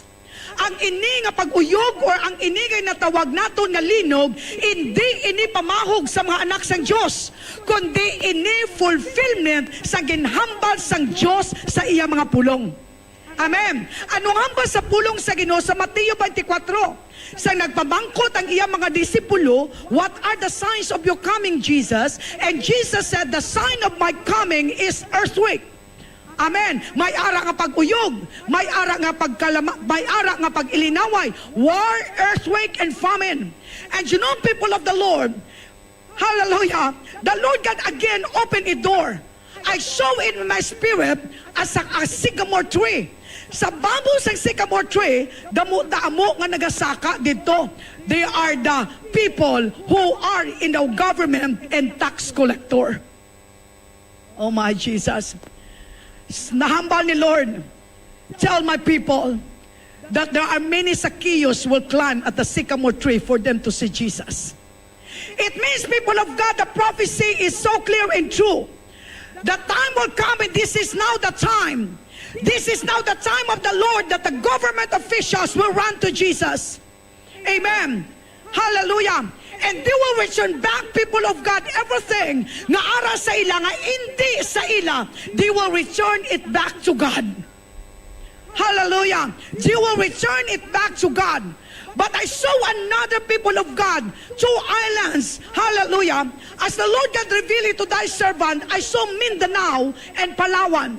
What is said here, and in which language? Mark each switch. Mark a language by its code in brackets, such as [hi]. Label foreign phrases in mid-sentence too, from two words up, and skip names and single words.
[hil] Ang ini nga pag-uyog or ang ini nga natawag naton nga linog, hindi ini pamahog sa mga anak sang Dios, kundi ini fulfillment sa ginhambal sang Dios sa iya mga pulong. Amen. Anong hambal sa pulong sa Ginoo sa Mateo 24? Sa nagpamangkot ang iya mga disipulo, [en] what are the signs of your coming, Jesus? And Jesus said, the sign of my coming is earthquake. [hil] Amen. May ara nga pag-uyog, may ara nga may ara nga pag-ilinaway, [en] war, earthquake, and famine. And you know, people of the Lord, hallelujah, the Lord God again opened a door. I saw in my spirit as a sycamore tree. [hil] Sa bamboo sa [en] sycamore tree, [hil] damo nga nagasaka dito. [en] They are the people who are in the government and tax collector. Oh my Jesus. [hil] Nahambal ni [en] Lord, tell my people that there are many Zacchaeus will climb at the sycamore tree for them to see Jesus. It means, people of God, the prophecy is so clear and true. The time will come, and this is now the time. This is now the time of the Lord that the government officials will run to Jesus. Amen. Hallelujah. And they will return back, people of God, everything [hil] nga ara sa ila, nga hindi sa ila, [en] they will return it back to God. Hallelujah. They will return it back to God. But I saw another, people of God, 2 islands. Hallelujah. As the Lord God revealed it to thy servant, I saw Mindanao and Palawan.